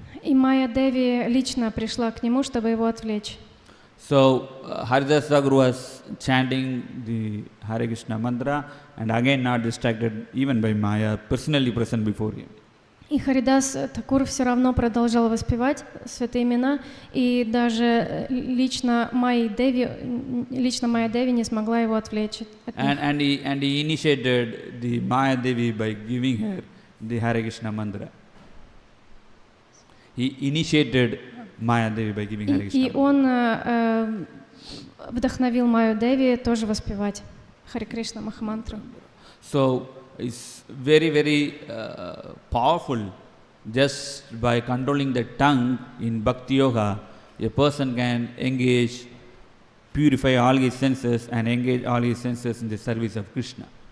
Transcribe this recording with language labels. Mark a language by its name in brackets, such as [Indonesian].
[Russian] И Майя Деви лично пришла к нему, чтобы его отвлечь. [English] So Haridas Thakur was chanting the Hare Krishna mantra, and again not distracted even by Maya, personally present before him. [Russian] И Харидас Такур все равно продолжал воспевать святые имена, и даже лично Майя Деви не смогла его отвлечь от них. [English] And he initiated the Maya Devi by giving her the Hare Krishna mantra. He initiated Maya Devi by giving Hare Krishna. [Russian] И он вдохновил Майю Деви тоже воспевать Харе Кришна Махамантру. [English] So it's very, very powerful. Just by controlling the tongue in Bhakti Yoga, a person can engage, purify all his senses and engage all his senses in the service of Krishna.